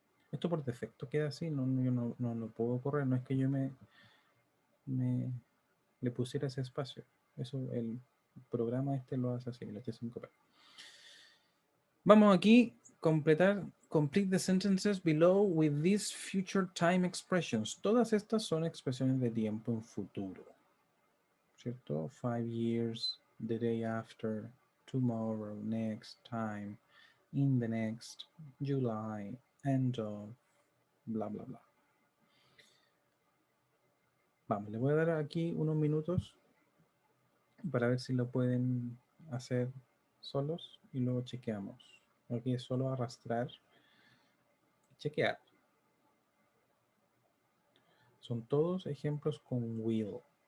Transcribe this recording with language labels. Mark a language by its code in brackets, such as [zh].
[es] Esto por defecto queda así, yo no lo puedo correr, no es que yo le pusiera ese espacio. Eso el programa este lo hace así, el H5P. Vamos aquí, [en] complete the sentences below with these future time expressions. [es] Todas estas son expresiones de tiempo en futuro. ¿Cierto? [en] 5 years, the day after, tomorrow, next time, in the next, July, end of, bla, bla, bla. [es] Vamos, le voy a dar aquí unos minutos para ver si lo pueden hacer solos y luego chequeamos. Aquí es solo arrastrar y chequear. Son todos ejemplos con will.